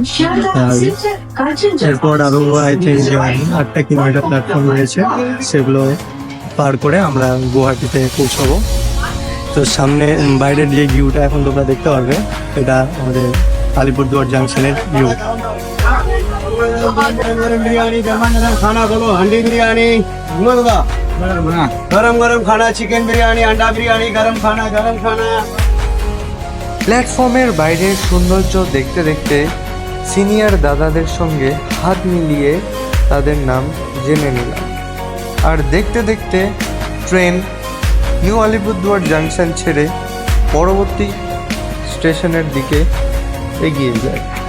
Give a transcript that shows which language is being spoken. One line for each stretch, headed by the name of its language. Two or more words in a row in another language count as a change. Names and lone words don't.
Bangla: আর এরপর আরো
English: I think
Bangla: 8টা কিলোমিটার প্ল্যাটফর্ম রয়েছে, সেগুলো পার করে আমরা গুয়াহাটিতে পৌঁছাবো। তো সামনে বাইরের যে ভিউটা এখন তোমরা দেখতে পারবে, এটা আমাদের আলিপুরদুয়ার জাংশনের ভিউ।
Hindi: बिरयानी गरम गरम खाना बोलो, हंडी बिरयानी गरम गरम खाना, चिकन बिरयानी, अंडा बिरयानी, गरम खाना।
Bangla: প্ল্যাটফর্মের বাইরের সৌন্দর্য দেখতে দেখতে সিনিয়র দাদাদের সঙ্গে হাত মিলিয়ে তাদের নাম জেনে নিলাম। আর দেখতে দেখতে ট্রেন নিউ আলিপুরদুয়ার জাংশন ছেড়ে পরবর্তী স্টেশনের দিকে এগিয়ে যায়।